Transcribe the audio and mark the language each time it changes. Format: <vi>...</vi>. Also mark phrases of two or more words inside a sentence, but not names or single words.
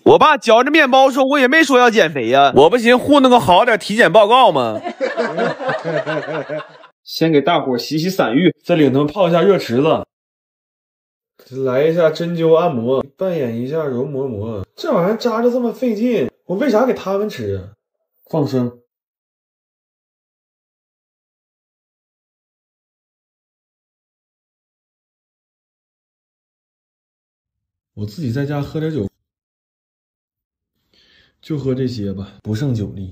<zh>我爸嚼着麵包說，我也沒說要減肥呀，我不行糊弄個好點體檢報告嗎？先給大夥洗洗散浴，再領他們泡一下熱池子。來一下針灸按摩，扮演一下揉磨磨。這玩意兒扎着這麼費勁，我為啥給他們吃？放生。我自己在家喝點酒，就喝這些吧，不勝酒力。</zh>